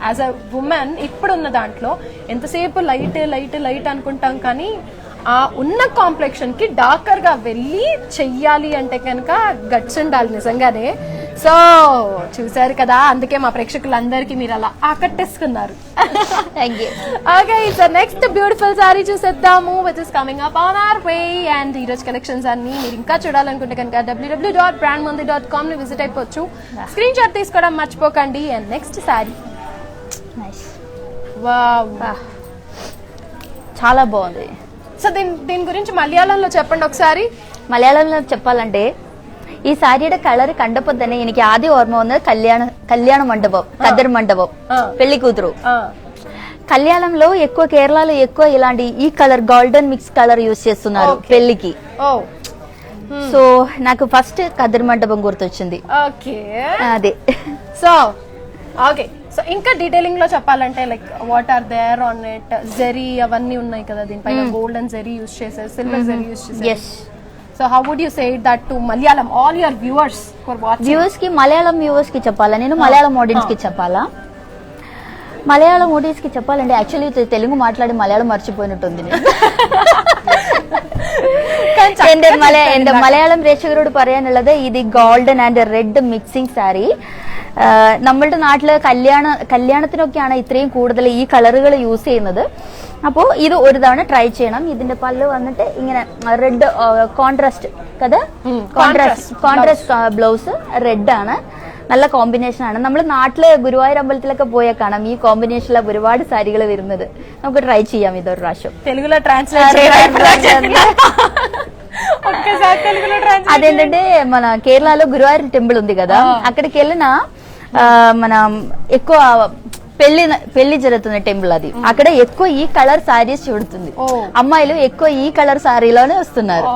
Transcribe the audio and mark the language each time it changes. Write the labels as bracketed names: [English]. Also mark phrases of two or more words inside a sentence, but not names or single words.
[English] As a woman [Telugu] ఇప్పుడున్న దాంట్లో ఎంతసేపు [English] light light light [Telugu] అనుకుంటాం, కానీ ఆ ఉన్న కాంప్లెక్షన్ కి డార్కర్ గా వెళ్ళి చెయ్యాలి అంటే కనుక గట్స్ ఉండాలి నిజంగానే. సో చూసారు కదా, అందుకే మా ప్రేక్షకులందరికీ మీరు అలా ఆకట్టేసుకున్నారు. [English] Okay, so next beautiful saree [Telugu] చూసేద్దాము, [English] Which is coming up on our way. [Telugu] అండ్ ఈ రోజు కలెక్షన్స్ అన్ని మీరు ఇంకా చూడాలనుకుంటే కనుక www.brandmandi.com ని విజిట్ అయిపోవచ్చు. [English] screen shot [Telugu] తీసుకోవడం మర్చిపోకండి. [English] and next saree [Telugu] చాలా బాగుంది. సో దీని గురించి మలయాళంలో చెప్పండి ఒకసారి. మలయాళంలో చెప్పాలంటే ఈ సారీയുടെ కలర్ కండపోద్దనే [Malayalam] എനിക്ക് ആദ്യം ഓർമ്മ വന്നത് [Telugu] కళ్యాణ మండపం, కద్దర్ మండపం, పెళ్లి కూతురు. కళ్యాణంలో ఎక్కువ, కేరళలో ఎక్కువ ఇలాంటి ఈ [English] colour golden mix colour use [Telugu] చేస్తున్నారు పెళ్లికి. సో నాకు ఫస్ట్ కద్దర్ మండపం గుర్తొచ్చింది. అదే. [English] So okay, so [Telugu] ఇంకా డీటెయిలింగ్ లో చెప్పాలంటే [English] like what are there on it, [Telugu] జెరీ అవన్నీ ఉన్నాయి కదా దీనిపైన, [English] golden zari use [Telugu] చేశారు, [English] silver zari use [Telugu] చేశారు. [English] So how would you say that to Malayalam, all your viewers for watching? [Telugu] Viewers ki Malayalam viewers ki చెప్పాలా, నేను మలయాళం ఆడియన్స్ కి చెప్పాలా? మలయాళం ఆడియన్స్ కి చెప్పాలంటే యాక్చువల్లీ తెలుగు మాట్లాడి మలయాళం మర్చిపోయినట్టుంది నేను. [Malayalam] എന്റെ മലയാളം പ്രേക്ഷകരോട് പറയാനുള്ളത് ഇത് [English] golden and red mixing saree. [Malayalam] നമ്മളുടെ നാട്ടില് കല്യാണത്തിനൊക്കെയാണ് ഇത്രയും കൂടുതൽ ഈ കളറുകൾ യൂസ് ചെയ്യുന്നത്. അപ്പോൾ ഇത് ഒരു തവണ ട്രൈ ചെയ്യണം. ഇതിന്റെ പല്ല് വന്നിട്ട് ഇങ്ങനെ [English] red contrast [Malayalam] కదా, [English] contrast blouse red [Malayalam] ആണ്. നല്ല കോമ്പിനേഷൻ ആണ്. നമ്മൾ നാട്ടില് ഗുരുവായൂർ അമ്പലത്തിലൊക്കെ പോയാൽ കാണാം ഈ കോമ്പിനേഷനിലെ ഒരുപാട് സാരികൾ വരുന്നത്. നമുക്ക് ട്രൈ ചെയ്യാം ഇതൊരു പ്രാവശ്യം. [Telugu] తెలుగులో ట్రాన్స్లేట్ అదేంటంటే మన కేరళలో గురువాయూర్ టెంపుల్ ఉంది కదా, అక్కడికి వెళ్ళిన మన ఎక్కువ పెళ్లి జరుగుతున్న టెంపుల్ అది. అక్కడ ఎక్కువ ఈ [English] colour sarees [Telugu] చూడుతుంది, అమ్మాయిలు ఎక్కువ ఈ కలర్ సారీలోనే వస్తున్నారు.